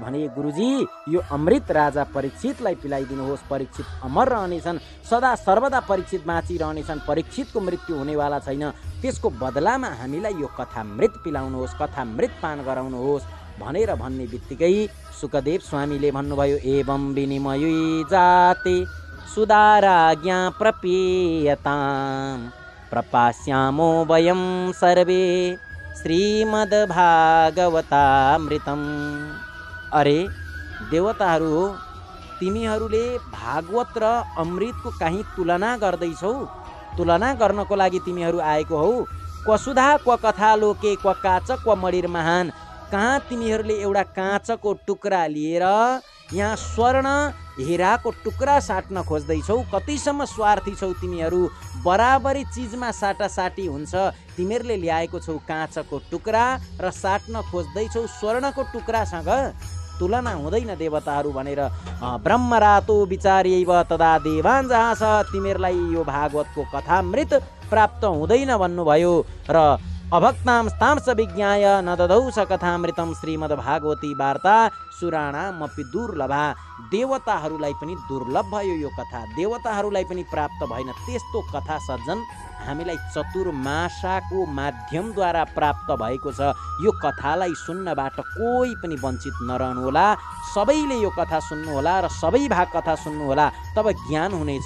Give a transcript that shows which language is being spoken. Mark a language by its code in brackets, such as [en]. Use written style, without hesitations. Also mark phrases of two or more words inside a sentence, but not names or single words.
[ne] भने, गुरुजी यो अमृत राजा परीक्षितलाई पिलाइदिनुहोस्, परीक्षित अमर रहनेछन्, सदा सर्वदा परीक्षित बाँचिरहनेछन्, परीक्षितको मृत्यु हुनेवाला छैन, त्यसको बदलामा हामीलाई यो कथामृत पिलाउनुहोस्, कथामृत पान गराउनुहोस् भनेर भन्ने बित्तिकै सुखदेव स्वामीले भन्नुभयो, [sa] एवं विनिमयै जाते सुदाराज्ञा प्रपीयताम् प्रपास्यामो वयं सर्वे श्रीमद्भागवतामृतम्। [ne] अरे देवताहरू हो, तिमीहरूले भागवत र अमृतको कहीँ तुलना गर्दैछौ? तुलना गर्नको लागि तिमीहरू आएको हौ? [sa] क्वसुधा क्व कथा लोके क्व काच क्व मणिर महान। [ne] कहाँ तिमीहरूले एउटा काँचको टुक्रा लिएर यहाँ स्वर्ण हिराको टुक्रा साट्न खोज्दैछौ? कतिसम्म स्वार्थी छौ तिमीहरू? बराबरी चिजमा साटासाटी हुन्छ। तिमीहरूले ल्याएको छौ काँचको टुक्रा र साट्न खोज्दैछौ स्वर्णको टुक्रासँग, तुलना हुँदैन देवताहरू भनेर। [sa] ब्रह्मरातो विचार्यैव तदा देवान् जहाँस। [ne] तिमीहरूलाई यो भागवतको कथामृत प्राप्त हुँदैन भन्नुभयो र [sa] अभक्तांस्तांस विज्ञाय न ददौ स कथामृतम श्रीमद्भागवती वार्ता सुराणामपि दुर्लभा। [ne] देवताहरूलाई पनि दुर्लभ भयो यो कथा, देवताहरूलाई पनि प्राप्त भएन त्यस्तो कथा सज्जन। हामीलाई चतुर्मासाको माध्यमद्वारा प्राप्त भएको छ। यो कथालाई सुन्नबाट कोही पनि वञ्चित नरहनुहोला, सबैले यो कथा सुन्नुहोला र सबै भाग कथा सुन्नुहोला, तब ज्ञान हुनेछ।